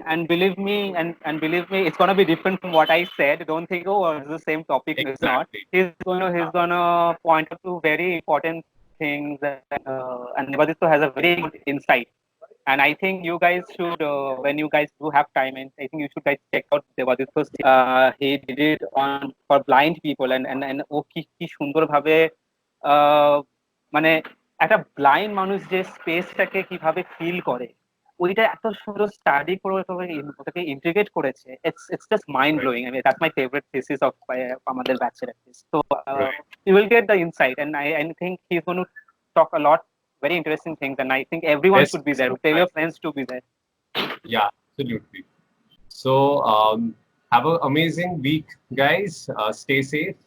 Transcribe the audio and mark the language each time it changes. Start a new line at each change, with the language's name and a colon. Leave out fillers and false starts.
English: And believe me, it's gonna be different from what I said. Don't think, oh, it's the same topic. Exactly. It's not. He's gonna point out to very important things, and Devaditya has a very good insight. And I think you guys should, when you guys do have time, and I think you should guys check out Devaditya's. He did it for blind people,
Bangla: and ও কি সুন্দর ভাবে মানে একটা blind মানুষ যে স্পেসটাকে কিভাবে feel করে, ওইটা এত সুন্দর স্টাডি করে ওটাকে ইন্টিগ্রেট করেছে।
English: It's just mind blowing. I mean, that's my favorite thesis of
Bangla: আমাদের ব্যাচের
English: at least. So you will get the insight, and I think he's going to talk a lot very interesting things, and I think everyone should be there. Tell your friends to be there. Yeah, absolutely. So have an amazing week, guys. Stay safe.